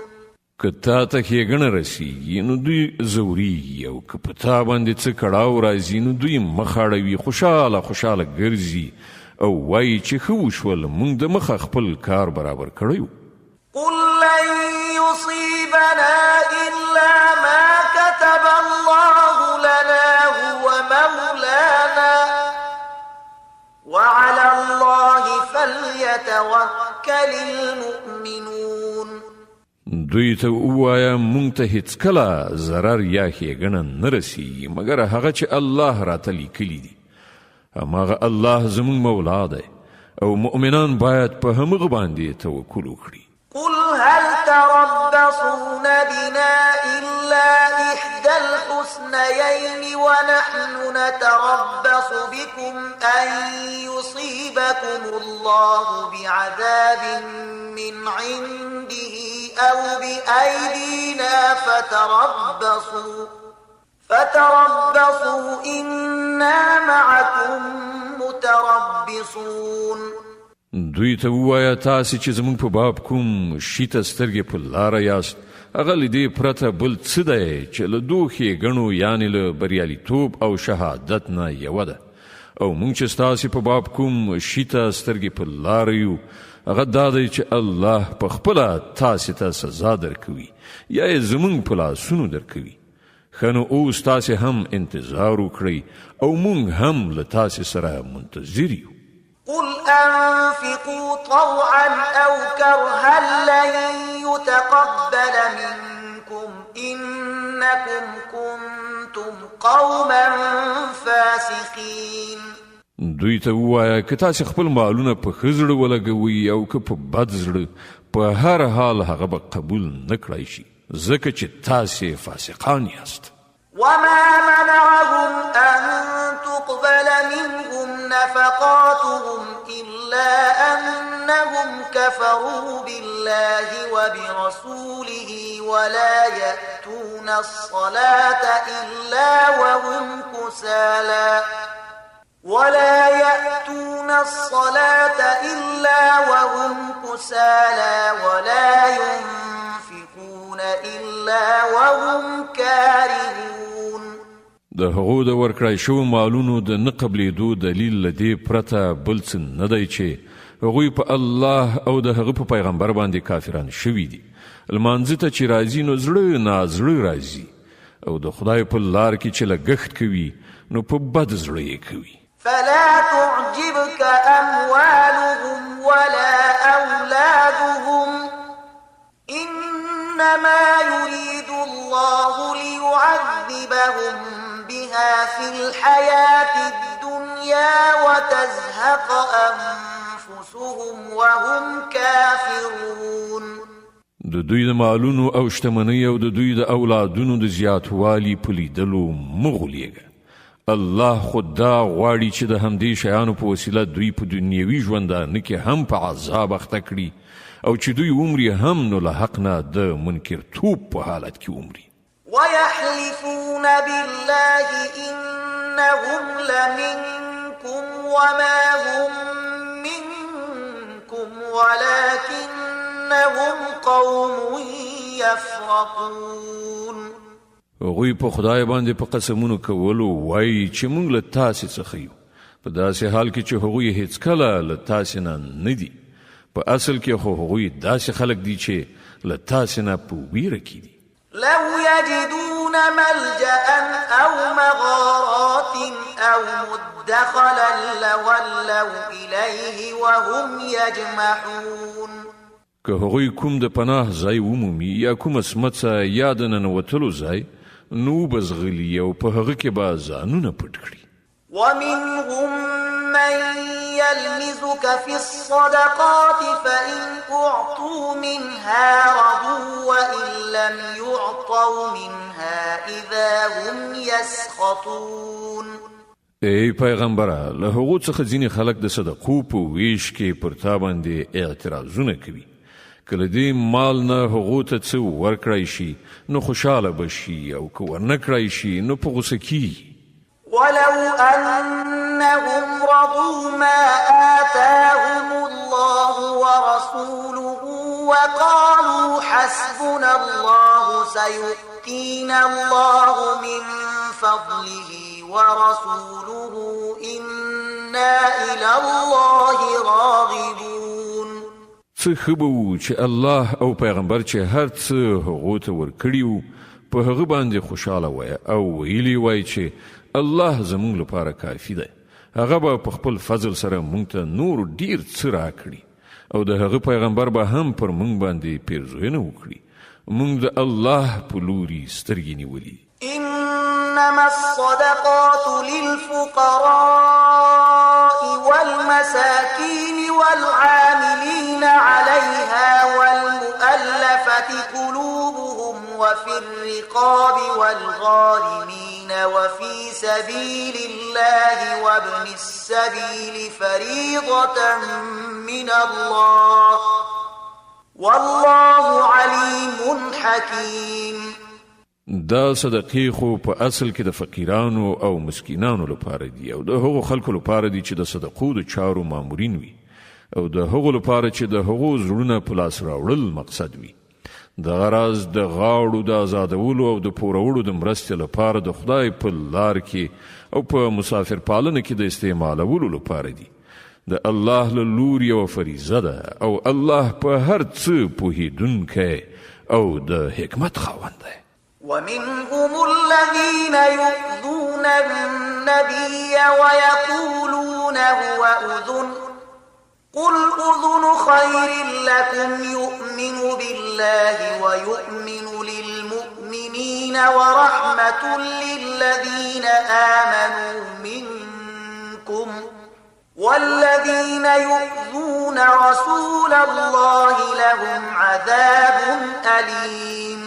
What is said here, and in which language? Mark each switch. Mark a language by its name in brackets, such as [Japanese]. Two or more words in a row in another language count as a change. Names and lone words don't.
[Pashto] که تا ته ښېګڼه رسیږي نو دوی ځورېږي او که په تا باندې څه کړاو راځي نو دوی مخ اړوي، خوشاله ګرځي او وایي چې ښه وشول موږ د مخه خپل کار برابر کړی. [Arabic] قل لن يصيبنا إلا ما كتب الله لنا هو مولانا وعلى الله فليتوكل المؤمنون. [Pashto] دوی ته ووایه مونږ ته هیڅکله ضرر یا ښېګڼه نه رسیږي مګر هغه چې الله راته لیکلي دي. هماغه الله زموږ مولا دی او مؤمنان باید په همغه باندې توکل وکړي. [Arabic] قل هل تربصون بنا إلا إحدى الحسنيين ونحن نتربص بكم أن يصيبكم الله بعذاب من عنده أو بأيدينا فتربصوا إنا معكم متربصون. [Pashto] دوی ته ووایه تاسې چې زموږ په باب کوم شي ته سترګې په لاره یاست هغه له دې پرته بل څه دی چې له دوو ښېګڼو یعنې له بریالیتوب او شهادت نه یوه ده، او موږ چې ستاسې په باب کوم شي ته سترګې په لاره یو هغه دا دی چې الله په خپله تاسې ته سزا درکوي یا یې زموږ په لاسونو درکوي. ښه نو اوس تاسې هم انتظار وکړئ او موږ هم له تاسې سره منتظر یو. [Arabic] قل أنفقوا طوعا أو كرها لن يتقبل منكم منكم إنكم كنتم قوما فاسقين. [Pashto] دوی ته ووایه که تاسې خپل مالونه په ښه زړه ولګوئ او که په بد زړه، په هر حال هغه به قبول نه کړای شي، ځکه چې تاسې فاسقان یاست. [Arabic] وما منعهم أن تقبل منهم نفقاتهم إلا أنهم كفروا بالله وبرسوله ولا يأتون الصلاة إلا وهم كسالى ولا ينفقون إلا وهم كارهون. [Pashto] د هغو د ورکړای شوو مالونو د نه قبلېدو دلیل له دې پرته بل څه نه دی چې هغوی په الله او د هغه په پیغمبر باندې کافران شوي دي. لمانځه ته چې راځي نو زړه نازړه راځي، او د خدای په لار کې چې لګښت کوي نو په بد زړه یې کوي. [Arabic] فلا تعجبك أموالهم ولا أولادهم إنما يريد الله ليعذبهم بها في الحياة الدنيا وتزهق أنفسهم وهم كافرون. [Pashto] د دوی د مالونو او شتمنۍ او د دوی د اولادونو د زیاتوالي په لیدلو مه غولیږه. الله خود دا غواړي چې د همدې شیانو په وسیله دوی په دنیوي ژوندانه کې هم په عذاب اخته کړي، او چې دوی عمرې هم نو له حق نه د منکرتوب په حالت کې عمرې. [Arabic] ويحلفون بالله إنهم لمنكم وما هم منكم ولكنهم قوم يفرقون. [Pashto] هغوی په خدای باندې په قسمونو کولو وایي چې موږ له تاسې څخه یو، په داسې حال کې چې هغوی هیڅکله له تاسې نه دي. په اصل کې خو هغوی داسې خلک دي چې له تاسې نه په ویره کې دي. [Arabic] لو يجدون ملجأ أو مغارات أو مدخلا لولوا إليه وهم يجمعون. [Pashto] که هغوی کوم د پناه ځای ومومي یا کومه سمڅه یا د ننوتلو ځای، نو به ځغلي او په هغه کې به ځانونه پټ کړي. [Arabic] ومنهم من يلمزك في الصدقات فإن أعطوا منها رضوا وإن لم يعطوا منها إذا هم يسخطون. [Pashto] ای پیغمبره، له هغو څخه ځینې خلک د صدقو په ویش کې پر تا باندې اعتراضونه کوي. کله دې مال نه هغو ته څه ورکړی شي نو خوشحاله بشي، او که ورنه کړی شي نو په غوسه کیږي. [Arabic] ولو أنهم رضوا ما آتاهم الله ورسوله وقالوا حسبنا الله سيؤتينا الله من فضله ورسوله إنا إلى الله راغبون. [Pashto] څه ښه به وو چې الله او پیغمبر چې هر څه هغو ته ورکړي وو په هغه باندې خوشحاله وایه او ویلي وای چې الله زموږ لپاره کافي دی. هغه به په خپل فضل سره موږ ته نور ډیر څه راکړي، او د هغه پیغمبر به هم پر موږ باندې پیرزوینه وکړي. موږ د الله په لوري سترګې نیولي. [Arabic] إنما الصدقات للفقراء والمساكين والعاملين عليها والمؤلفة قلوبهم وفي الرقاب والغارمين وفي سبيل الله وابن السبيل فريضة من الله والله عليم حكيم. [Pashto] دا صدقې خو په اصل کې د فقیرانو او مسکینانو لپاره دي، او د هغو خلکو لپاره دي چې د صدقو د چارو مامورین وي، او د هغو لپاره چې د هغو زړونه په لاس راوړل مقصد وي. دغه راز د غاړو د آزادولو او د پورولو د مرستې لپاره د خدای په لار کې او په مسافر پالنه کې د استعمالولو لپاره دي. د الله له لوري یوه فریضه ده، او الله په هر څه پوهېدونکی او د حکمت خاوند دی. [Arabic] ومنهم الذين يؤذون النبي ويقولون هو أذن قل أذن خير لكم يؤمن بالله ويؤمن للمؤمنين ورحمة للذين آمنوا منكم والذين يؤذون رسول الله لهم عذاب أليم.